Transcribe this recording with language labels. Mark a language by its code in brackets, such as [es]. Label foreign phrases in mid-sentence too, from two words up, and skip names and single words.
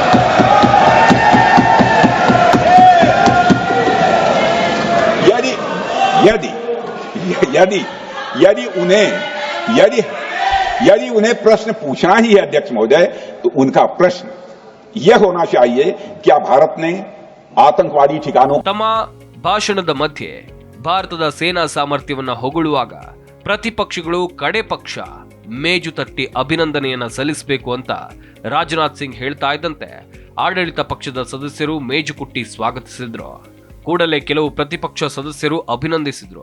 [hi] यदि उन्हें प्रश्न पूछना ही है अध्यक्ष महोदय, तो उनका प्रश्न यह होना चाहिए क्या भारत ने आतंकवादी ठिकानों. [kn] ತಮ್ಮ ಭಾಷಣದ ಮಧ್ಯೆ ಭಾರತದ ಸೇನಾ ಸಾಮರ್ಥ್ಯವನ್ನ ಹೊಗಳುವಾಗ ಪ್ರತಿಪಕ್ಷಗಳು ಕಡೆ ಪಕ್ಷ ಮೇಜು ತಟ್ಟಿ ಅಭಿನಂದನೆಯನ್ನ ಸಲ್ಲಿಸಬೇಕು ಅಂತ ರಾಜನಾಥ್ ಸಿಂಗ್ ಹೇಳ್ತಾ ಇದ್ದಂತೆ ಆಡಳಿತ ಪಕ್ಷದ ಸದಸ್ಯರು ಮೇಜು ಕುಟ್ಟಿ ಸ್ವಾಗತಿಸಿದ್ರು. ಕೂಡಲೇ ಕೆಲವು ಪ್ರತಿಪಕ್ಷ ಸದಸ್ಯರು ಅಭಿನಂದಿಸಿದ್ರು.